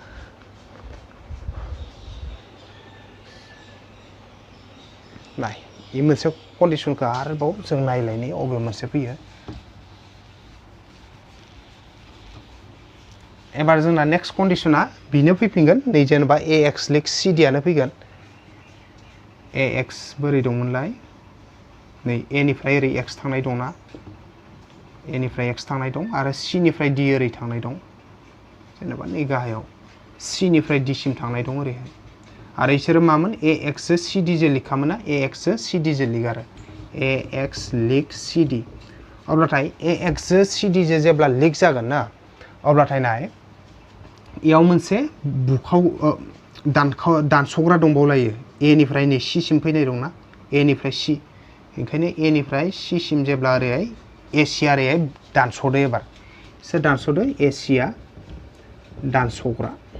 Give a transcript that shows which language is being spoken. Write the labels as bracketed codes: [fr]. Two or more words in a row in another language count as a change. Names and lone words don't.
[brx] नाय इ मोनसे कन्डिशनखौ आरोबाव जों नायलायनि अबे मोनसे फैयो एबार जोंना [en] next condition [brx] बिनो फैफिनगोन नै जेनेबा AX लिक CD आनो फैगोन AX बोरै दंमोनलाय नै A निफ्राय ओरै X थांनाय दंना A निफ्राय X थांनाय दं आरो C निफ्राय D ओरै थांनाय दं जेनेबा नै गाहायाव C निफ्राय D सिम थांनाय दं ओरैहाय आरो इसोरो मामोन AX जो CD जो लिखामोन ना AX जो CD जो लिक आरो AX लिक CD अब्लाथाय AX जो CD जो जेब्ला लिक जागोन ना अब्लाथाय नाय इयाव मोनसे बुखाव दानसग्रा दंबावलायो A निफ्राय नै C सिम फैनाय दंना A निफ्राय C ओंखायनो A निफ्राय C सिम जेब्ला ओरैहाय AC ओरैहाय दानसदो एबार सोर दानसदो AC आ दानसग्रा